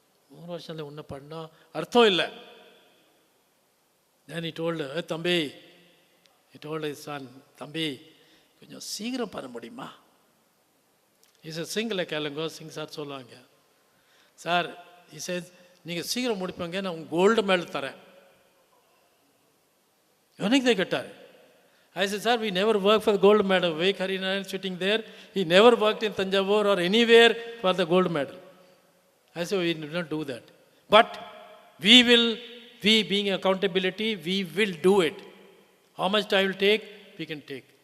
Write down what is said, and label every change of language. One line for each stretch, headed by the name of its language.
Tamil: 3 வருஷத்தில் ஒன்று பண்ணால் அர்த்தம் இல்லை.
English: Then he told, தம்பி, he told his son,
Tamil: தம்பி கொஞ்சம் சீக்கிரம் பண்ண முடியுமா?
English: He said,
Tamil: சிங்கில் கேளுங்க, சிங் சார் சொல்லுவாங்க. சார், he says, நீங்கள் சீக்கிரம் முடிப்பீங்க, நான் உங்கள் கோல்டு மெடல் தரேன். எனக்கு தான் கேட்டார்.
English: I said, sir, we never worked for the gold medal. Vivek Harinaran sitting there, he never worked in Tanjavur or anywhere for the gold medal. I said, we did not do that. But we being accountability, we will do it. How much time will take? We can take.